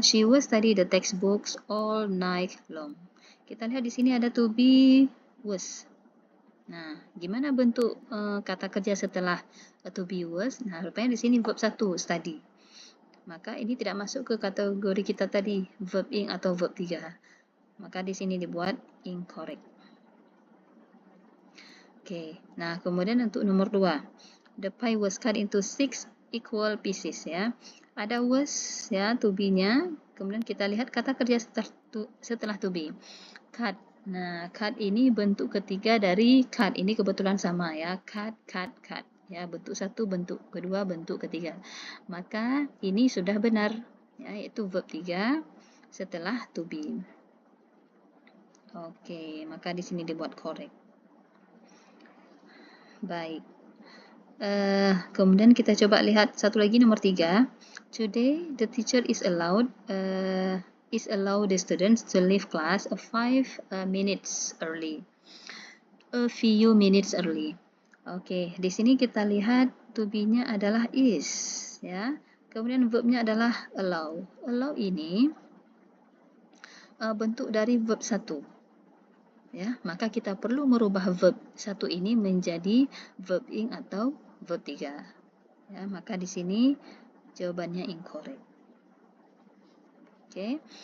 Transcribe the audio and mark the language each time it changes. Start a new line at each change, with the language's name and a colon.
English: She will study the textbooks all night long.
Indonesian: Kita lihat di sini ada to be was. Nah, gimana bentuk kata kerja setelah to be was? Nah, rupanya di sini verb 1 study. Maka ini tidak masuk ke kategori kita tadi, verb ing atau verb 3. Maka di sini dibuat incorrect. Oke, nah kemudian untuk nomor 2.
English: The pie was cut into 6 equal pieces ya.
Indonesian: Ada was ya, to be-nya. Kemudian kita lihat kata kerja setelah to be. Cut. Nah, cut ini bentuk ketiga dari cut. Ini kebetulan sama ya. Cut, cut, cut. Ya, bentuk satu, bentuk kedua, bentuk ketiga. Maka ini sudah benar, ya, yaitu verb 3 setelah to be. Oke, maka di sini dibuat correct. Baik. Kemudian kita coba lihat satu lagi nomor 3.
English: Today the teacher is allowed the students to leave class 5 minutes early. A few minutes early.
Indonesian: Oke, di sini kita lihat to be-nya adalah is, ya. Kemudian verb-nya adalah allow. Allow ini bentuk dari verb 1. Ya, maka kita perlu merubah verb 1 ini menjadi verb ing atau verb 3. Ya, maka di sini jawabannya incorrect. Oke.